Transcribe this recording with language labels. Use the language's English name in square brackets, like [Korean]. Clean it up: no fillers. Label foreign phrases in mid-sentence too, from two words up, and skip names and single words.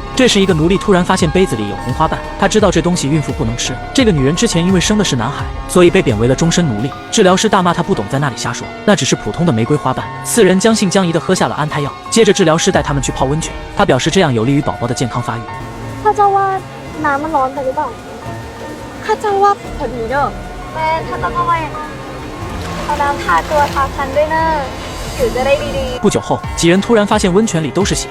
[Chinese] 这时一个奴隶突然发现杯子里有红花瓣，他知道这东西孕妇不能吃。这个女人之前因为生的是男孩，所以被贬为了终身奴隶。治疗师大骂她不懂，在那里瞎说，那只是普通的玫瑰花瓣。4人将信将疑地喝下了安胎药。接着治疗师带他们去泡温泉，他表示这样有利于宝宝的健康发育。 [Thai] ข้าเจ้าว่าน้ำมันร้อนไปหรือเปล่าข้าเจ้าว่าพอดีเนอะแม่ถ้าต้องเอาไว้เอาน้ำทาตัวทาคันด้วยเนอะผิวจะได้ดีๆ。 [Chinese] 不久后，几人突然发现温泉里都是血。